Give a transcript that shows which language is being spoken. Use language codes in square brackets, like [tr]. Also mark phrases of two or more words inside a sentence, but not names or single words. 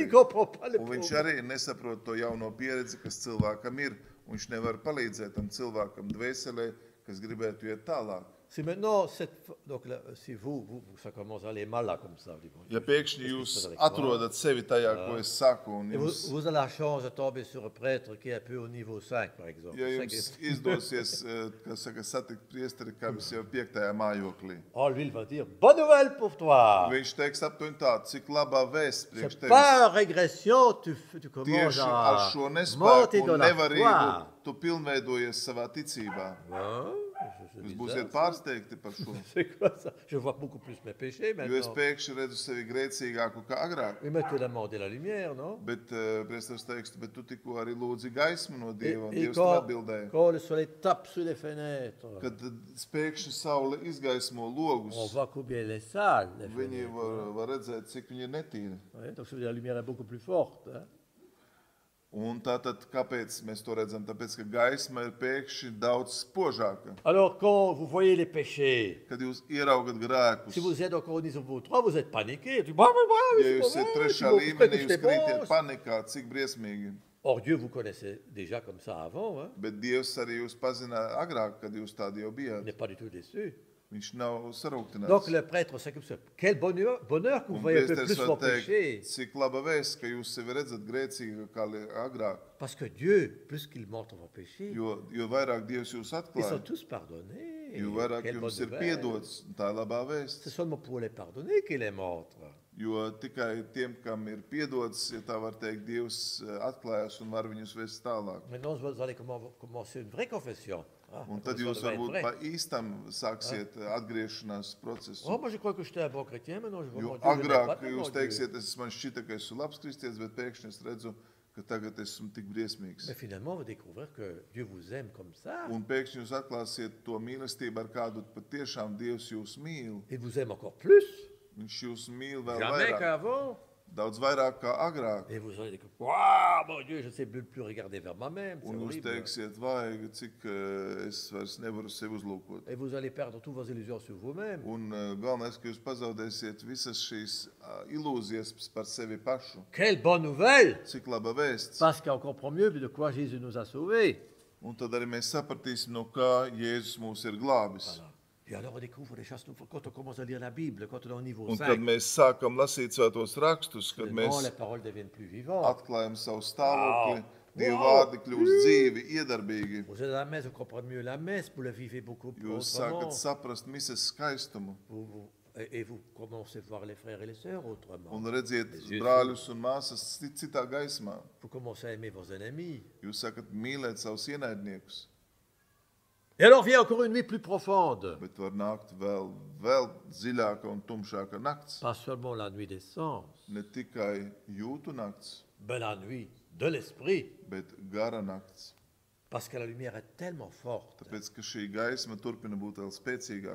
[fr] Il ne comprend pas le [lv] Un viņš [fr] pauvre. [lv] arī nesaprot to jauno pieredzi, kas cilvēkam ir. Un viņš nevar palīdzēt tam cilvēkam dvēselē, kas gribētu iet tālāk. [fr] si maintenant, donc là, si ça commence à aller mal là comme ça, vous dites, bon, [lv] Ja pēkšņi [fr] qu'est-ce qui [lv] jūs [fr] se passe avec moi? [lv] atrodat sevi tajā, ko es saku, un [fr] Et [lv] jums, [fr] vous avez la chance de tomber sur un prêtre qui est un peu au niveau 5, par exemple. [lv] ja [fr] Ça [lv] jums [fr] qui- [lv] izdosies, kā saka, satikt priesteri, kā mums jau 5. mājoklī, [fr] Oh, lui, il va dire, bonne nouvelle pour toi. [lv] viņš teiks aptuveni tā, cik labā vēsts priekš [fr] C'est [lv] tevis. [fr] par régression, tu commences [lv] Tieši ar [fr] à [lv] šo [fr] monter [lv] nespēku [fr] dans [lv] un [fr] la [lv] nevarību [fr] foi. [lv] tu pilnveidojies savā ticībā. [fr] Hein? [lv] Jūs [fr] C'est [lv] būsiet [fr] bizarre, ça. [lv] pārsteigti par šo. [fr] C'est quoi ça? Je vois beaucoup plus mes péchés [lv] Jo es [fr] maintenant. [lv] pēkšņi redzu sevi grēcīgāku kā agrāk. [fr] Oui, mais tu as demandé la lumière, non? [lv] Bet, priesteris teiks, bet tu tikko arī lūdzi gaismu no [fr] Et, [lv] Dieva, un [fr] et [lv] Dievs tev atbildēja. [fr] quand le soleil tape sur les fenêtres, [lv] Kad pēkšņi saule izgaismo [fr] on [lv] logus, [fr] voit combien elle est sale. Les [lv] viņi [fr] fenêtres. [lv] var redzēt, cik viņi ir netīri. [fr] Ouais, donc ça veut dire que la lumière est beaucoup plus forte. Hein? [lv] Un tātad, kāpēc mēs to redzam? Tāpēc, ka gaisma ir pēkšņi daudz spožāka. [fr] Alors, quand vous voyez les péchés, [lv] Kad jūs ieraugat grēkus, [fr] si vous êtes encore au niveau 3, vous êtes paniqué. Tu dis, bah, bah, [lv] ja jūs [fr] c'est [lv] esat [fr] pas vrai, [lv] trešā [fr] tu [lv] līmenī, [fr] vois, [lv] jūs [fr] c'est [lv] krītiet [fr] bon. [lv] panikā, cik briesmīgi. [fr] Or, Dieu vous connaissait déjà comme ça avant. Hein? [lv] Bet Dievs arī jūs pazina agrāk, kad jūs tādi jau [fr] Il [lv] bijāt. [fr] n'est pas du tout déçu. [lv] Viņš nav sarūktināts. [fr] Donc, le prêtre, c'est comme ça. Quel bonheur que vous [lv] Un [fr] voyez un peu [lv] priesteris [fr] plus [lv] var [fr] vos péchés. [lv] teikt, cik laba vēsts, ka jūs sevi redzat grēcīgi kā agrāk. [fr] Parce que Dieu, plus qu'il montre vos péchés, [lv] Jo vairāk Dievs jūs [fr] ils sont [lv] atklāja, [fr] tous pardonnés. [lv] jo vairāk [fr] Quelle bonne [lv] jums ir [fr] nouvelle. [lv] piedots. Tā ir labā vēsts. [fr] C'est seulement pour les pardonner qu'il les montre. [lv] Jo tikai tiem, kam ir piedots, ja tā var teikt, Dievs atklājas un var viņus vest tālāk. [fr] Maintenant, vous allez commencer une vraie confession. Ah, [lv] Un [fr] la [lv] tad [fr] confession [lv] jūs [fr] devait être [lv] varbūt [fr] vraie. [lv] pa īstam sāksiet atgriešanās procesu. [fr] Oh, moi, je crois que j'étais un bon chrétien, maintenant je vois [lv] Jo [fr] mon Dieu, je n'aime pas [lv] agrāk [fr] tellement [lv] jūs [fr] Dieu. [lv] teiksiet, man šķita, ka esmu labs kristietis, bet pēkšņi es redzu, ka tagad esmu tik briesmīgs. [fr] Mais finalement, vous découvrez que Dieu vous aime comme ça. [lv] Un pēkšņi jūs atklāsiet to mīlestību, ar kādu patiešām Dievs jūs mīl. [fr] Il vous aime encore plus, [lv] Viņš jūs mīl vēl [fr] jamais [lv] vairāk, [fr] qu'avant. [lv] daudz vairāk kā agrāk. [fr] Et vous allez dire, waouh, mon Dieu, je ne sais plus regarder vers moi-même. C'est [lv] Un jūs [fr] horrible. [lv] teiksiet, vai, cik es vairs nevaru sevi uzlūkot. [fr] Et vous allez perdre toutes vos illusions sur vous-même. [lv] Un galvenais, ka jūs pazaudēsiet visas šīs ilūzijas par sevi pašu. [fr] Quelle bonne nouvelle! [lv] Cik laba vēsts. [fr] Parce qu'on comprend mieux de quoi Jésus nous a sauvés. [lv] Un tad arī mēs sapratīsim, no kā Jēzus mūs ir glābis. [fr] Voilà. Et alors on découvre des choses nouvelles. Quand on commence à lire la Bible, quand on est au niveau [lv] Un 5, kad mēs sākam lasīt svētos rakstus, kad [fr] soudainement, [lv] mēs [fr] les paroles deviennent plus vivantes. [lv] atklājam savu stāvokli, Wow. Dieva Wow. vārdi kļūst dzīvi, iedarbīgi. [fr] Vous êtes à la messe, vous comprenez mieux la messe, vous la vivez beaucoup plus [lv] Jūs [fr] autrement. [lv] sākat saprast mises skaistumu [fr] Et vous commencez à voir les frères et les sœurs autrement. [lv] un redziet [fr] Les yeux [lv] brāļus un māsas citā gaismā. [fr] Vous commencez à aimer vos ennemis. [lv] Jūs sākat mīlēt savus ienaidniekus, [fr] Et alors vient encore une nuit plus profonde. [lv] bet var nākt vēl dziļāka un tumšāka nakts. [fr] Pas seulement la nuit des sens, [lv] Ne tikai jūtu nakts, [fr] mais la nuit de l'esprit. [lv] bet gara nakts. [fr] Parce que la lumière est tellement forte [lv] Tāpēc, ka šī gaisma turpina būt vēl spēcīgāka,